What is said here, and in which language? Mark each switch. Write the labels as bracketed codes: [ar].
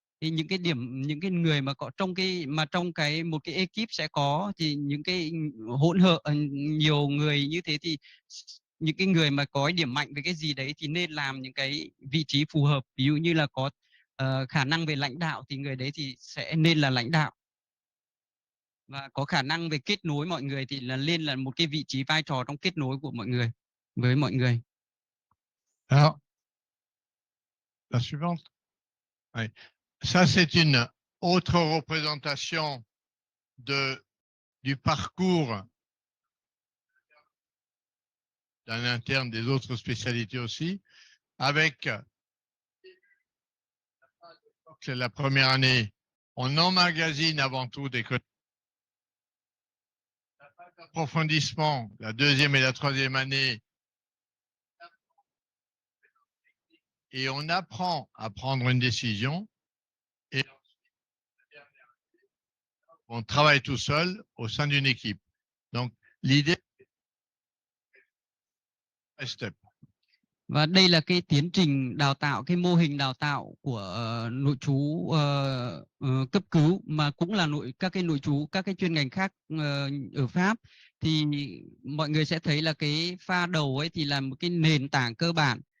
[vi] Thì những cái người mà có trong một cái ekip sẽ có, thì những cái hỗn hợp nhiều người như thế thì những cái người mà có điểm mạnh về cái gì đấy thì nên làm những cái vị trí phù hợp. Ví dụ như là có khả năng về lãnh đạo thì người đấy thì sẽ nên là lãnh đạo, và có khả năng về kết nối mọi người thì nên là một cái vị trí vai trò trong kết nối của mọi người với mọi người. [fr] Alors, la suivante. Oui. Ça, c'est une autre représentation du parcours d'un interne des autres spécialités aussi, avec la première année, on emmagasine avant tout des approfondissement, la deuxième et la troisième année, et on apprend à prendre une décision, et on travaille tout seul au sein d'une équipe. Donc, l'idée, step. [vi] Và đây là cái tiến trình đào tạo, cái mô hình đào tạo của nội trú cấp cứu, mà cũng là các cái nội trú, các cái chuyên ngành khác ở Pháp. Thì mọi người sẽ thấy là cái pha đầu ấy thì là một cái nền tảng cơ bản.